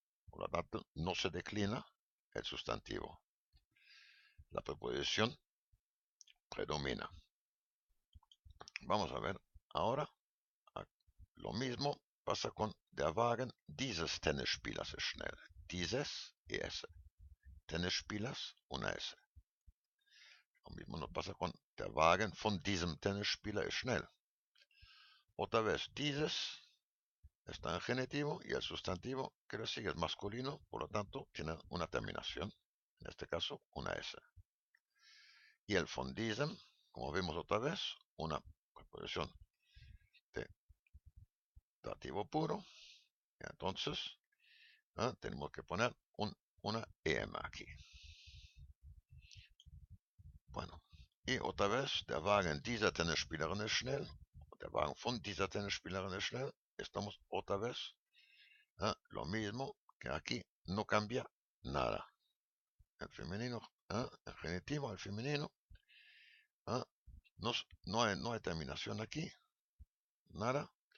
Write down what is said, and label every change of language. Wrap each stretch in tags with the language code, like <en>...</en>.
<es>Por lo tanto, no se declina el sustantivo. La preposición predomina. Vamos a ver ahora. Lo mismo pasa con</es> <de>der Wagen dieses Tennisspielers ist schnell.</de> <es>Dieses, ES. Tennisspielers, una S. Lo mismo nos pasa con</es> <de>der Wagen von diesem Tennisspieler ist schnell.</de> <es>Otra vez, dieses está en genitivo y el sustantivo que le sigue es masculino, por lo tanto tiene una terminación, en este caso una S. Y el von diesem, como vemos otra vez, una preposición de dativo puro. Entonces, tenemos que poner una EM aquí. Bueno, y otra vez,</es> <de>der Wagen dieser Tennisspielerin ist schnell. Der Wagen von dieser Tennisspielerin ist schnell.</de> <es>Estamos otra vez, lo mismo que aquí, no cambia nada. El femenino, el genitivo, el femenino, no hay terminación aquí, nada.</es>